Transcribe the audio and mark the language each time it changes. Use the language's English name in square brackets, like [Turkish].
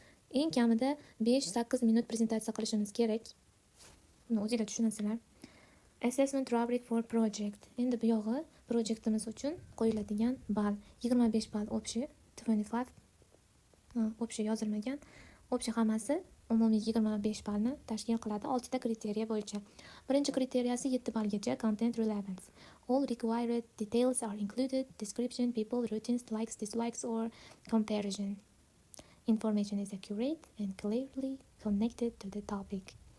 [Uzbek] Eng kamida 5-8 minut prezentatsiya qilishimiz kerak. Buni o'zingizlar tushunasizlar. [English] Assessment rubric for project. [Uzbek] Endi bu yog'i projektimiz uchun qo'yiladigan ball. 25 ball общий, 25. Общий yozilmagan. Общий hammasi umumiy 25 ballni tashkil qiladi 6 ta kriteriya bo'yicha. Birinchi kriteriyasi 7 ballgacha content relevance. [English] All required details are included: description, people, routines, likes, dislikes or comparison. Information is accurate and clearly connected to the topic.